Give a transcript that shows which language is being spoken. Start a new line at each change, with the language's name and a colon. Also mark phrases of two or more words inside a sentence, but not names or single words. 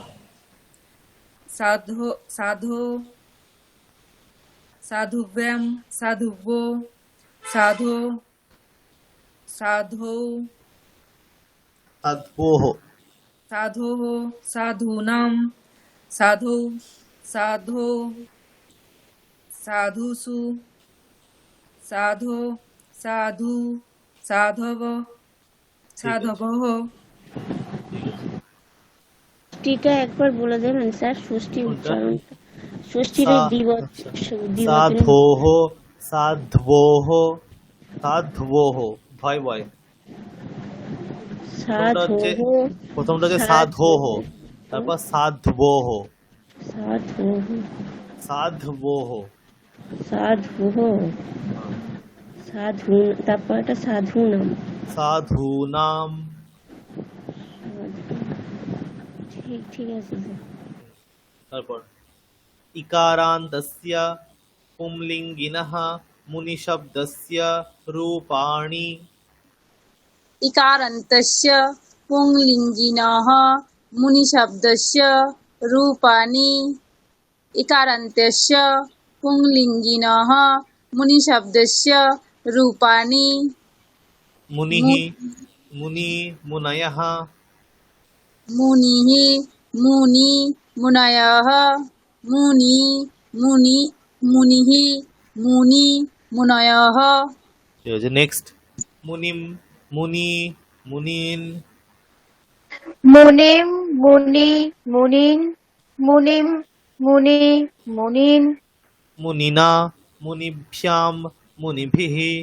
Sanskrit: साधो साधो साधुभ्यं साधुभो साधो साधो साध्वोः साधोः साधूनां साधौ साधो साधुषु साधो साधु साधव সাধবः।
Bangla: ষষ্ঠীটা একবার বলে দেবেন স্যার, ষষ্ঠী কোনটা? উচ্চারণটা। ষষ্ঠীর
Sanskrit: सा-
Bangla: দ্বিবচন
Sanskrit: साधोः साध्वोः साध्वोः
Bangla: ভয় ভয়
Sanskrit: সাধোহ
Bangla: প্রথমটা হচ্ছে সাধোহ, তারপর সাধ্বোহ
Sanskrit: সাধোহ সাধ্বোহ
Bangla: সাধুহ সাধু, তারপর একটা সাধু নাম।
Sanskrit: সাধূনাম।
Bangla: ঠিক ঠিক আছে স্যার।
Sanskrit: তারপর ইকারান্তস্য পুংলিঙ্গিনঃ মুনিশব্দস্য রূপাণি। इकारन्तस्य पुंलिङ्गिनः मुनिशब्दस्य रूपाणि। इकारन्तस्य पुंलिङ्गिनः मुनिशब्दस्य रूपाणि। मुनिः मुनि मुनयः मुनिः मुनि मुनयः मुनि मुनि मुनिः मुनि मुनयः।
Bangla: ঠিক আছে, নেক্সট
Sanskrit: মুনিম মুনি মুনিন মুনিম মুনি মুনিন মুনিম মুনি মুনিন মুনিনা মুনিভ্যাম মুনিভিः